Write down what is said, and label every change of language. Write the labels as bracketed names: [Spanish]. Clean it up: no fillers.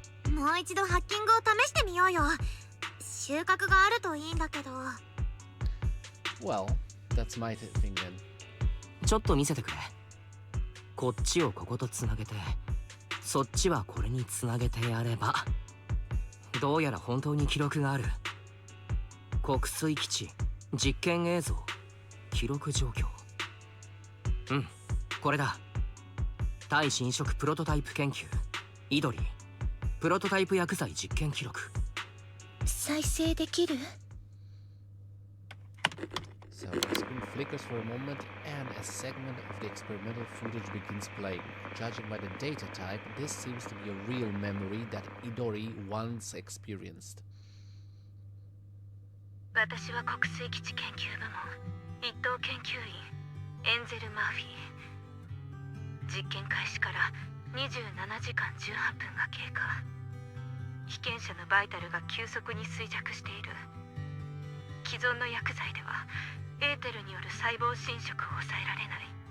[Japanese] もう一度ハッキングを試してみようよ。収穫があるといいんだけど。 [English] Well, that's my thing then. [Japanese] ちょっと見せてくれ。こっちをこことつなげて、そっちはこれにつなげてやれば、どうやら本当に記録がある。国水基地実験映像記録状況。うん、これだ。対侵食プロトタイプ研究イドリープロトタイプ薬剤実験記録。再生できる？ [English] So the screen flickers for a moment and a segment of the experimental footage begins playing. Judging by the data type, this seems to be a real memory that Idori once experienced. [Japanese] 私は国水基地研究部門一等研究員エンゼル・マーフィー。実験開始から27時間18分が経過。被験者のバイタルが急速に衰弱している。既存の薬剤ではエーテルによる細胞侵食を抑えられない。